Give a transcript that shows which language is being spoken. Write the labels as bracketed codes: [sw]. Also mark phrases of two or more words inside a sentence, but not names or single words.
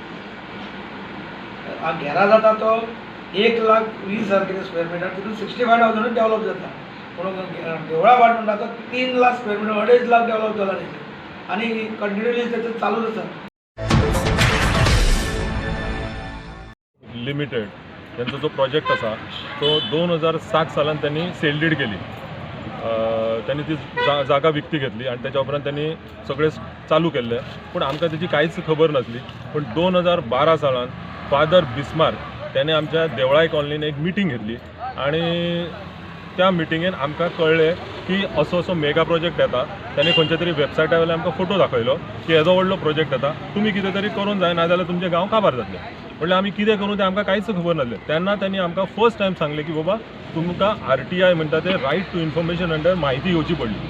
[kok] घेरा जाता तो 1,20,000 कितें [en] square meter, [kok] तितून 65,000 डेवलप जाता. पूण देवळा वाट म्हणटा तो 3 लाख [en] square meter [kok] 2.5 लाख डेवलप जाला आनी कंटिन्युअसली तेचें चालूच आसा. लिमिटेड त्यांचा जो प्रोजेक्ट असा तो 2007 सालान त्यांनी [en] sale deed [kok] केली. [mr] त्यांनी ती जागा विकती घेतली आणि त्याच्या उपरांत त्यांनी सगळे चालू केले. [kok] पण आमकां त्याची काहीच खबर नसली. पण 2012 सालान फादर बिस्मार्क त्याने आमच्या देवळाई कॉलनीन एक मिटींग घेतली आणि त्या मिटिंगेन आमकां कळ्ळें की असो [en] mega project [kok] येता. त्यांनी खंयच्या तरी वेबसायटा वयल्यान आमकां फोटो दाखयलो की येदो व्हडलो प्रोजेक्ट येता, तुमी कितें तरी करून जाय ना जाल्यार तुमचें गांव काबार जातलें. म्हणल्यार आमी कितें करूं तें आमकां कांयच खबर नासलें. तेन्ना त्यांनी आमकां [en] first time [kok] सांगलें की बाबा तुमकां RTI म्हणटा ते [en] right to information under [kok] म्हायती येवची पडली.